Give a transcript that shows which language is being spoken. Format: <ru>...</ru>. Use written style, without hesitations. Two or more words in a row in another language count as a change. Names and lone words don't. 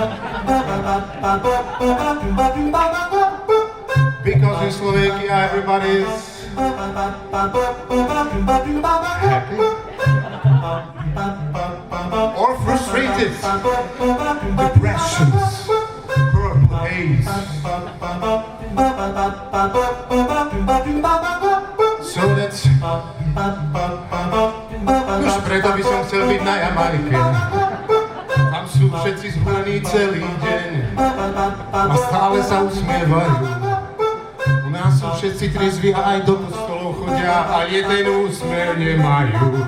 <en>Because in Slovakia everybody is happy or frustrated, depressions, purple haze. So that's</en> <sk>už preto by som chcel byť na Jamajke. Tam sú všetci zhulení celý deň a stále sa usmievajú. U nás sú všetci triezvi a aj do kostolov chodia a jeden úsmev nemajú.</sk>